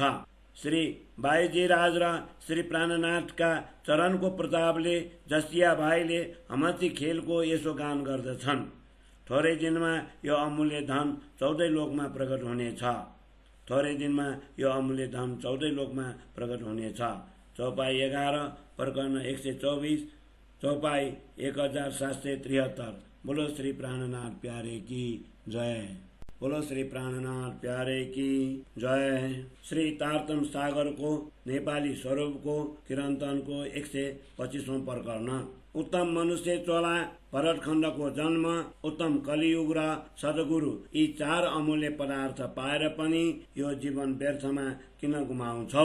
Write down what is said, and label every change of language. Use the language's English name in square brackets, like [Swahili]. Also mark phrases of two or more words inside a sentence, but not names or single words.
[Nepali] श्री भाइजी राज र श्री प्राणनाथका चरणको प्रतापले जसिया भाइले हम्ची खेलको यसो गान गर्दछन्। थोरै दिनमा यो अमूल्य धन 14 लोकमा प्रकट हुनेछ। थोरै दिनमा यो अमूल्य धन 14 लोकमा प्रकट हुनेछ। चौपाई 11 प्रकरण 124 चौपाई 1773। [Hindi] बोलो श्री प्राणनाथ प्यारे की जय। बोलो श्री प्राणनाथ प्यारे की जय। [Nepali] श्री तारतम सागरको नेपाली स्वरूपको किरन्तनको 125औं प्रकरण। उत्तम मनुष्य चोला भरतखण्डको जन्म, उत्तम कलियुग र सद्गुरु यी 4 अमूल्य पदार्थ पाएर पनि यो जीवन व्यर्थमा किन गुमाउँछौ?